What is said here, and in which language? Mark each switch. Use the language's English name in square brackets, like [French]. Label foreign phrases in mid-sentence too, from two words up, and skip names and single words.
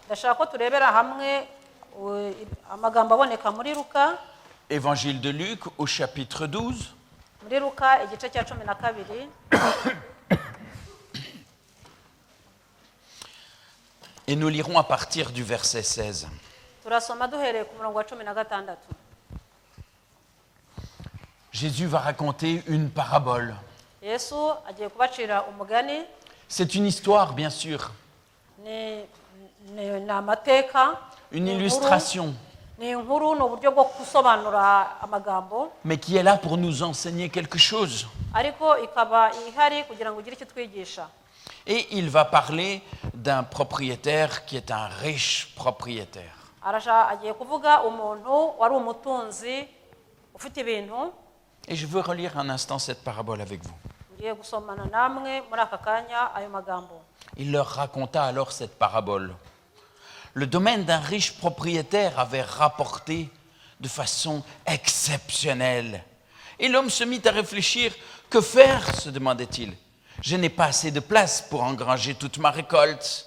[French] Évangile de Luc au chapitre 12. Et nous lirons à partir du verset 16. [Kinyarwanda] turasoma duhereye ku murongo wa 16. [French] Jésus va raconter une parabole. [Kinyarwanda] Yesu agiye kubacira umugani. [French] C'est une histoire, bien sûr. [Kinyarwanda] Ni amateka. [French] Une illustration. [Kinyarwanda] Ni inkuru, ni uburyo bwo gusobanura amagambo. [French] Mais qui est là pour nous enseigner quelque chose. [Kinyarwanda] Ariko ikaba ihari kugira ngo ugire icyo twigisha. [French] Et il va parler d'un propriétaire qui est un riche propriétaire. [Kinyarwanda] Agiye kuvuga umuntu wari umutunzi ufite ibintu. [French] Et je veux relire un instant cette parabole avec vous. [Kinyarwanda] Ngiye gusomana namwe muri aka kanya ayo magambo. [French] Il leur raconta alors cette parabole. Le domaine d'un riche propriétaire avait rapporté de façon exceptionnelle. Et l'homme se mit à réfléchir. Que faire, se demandait-il. Je n'ai pas assez de place pour engranger toute ma récolte.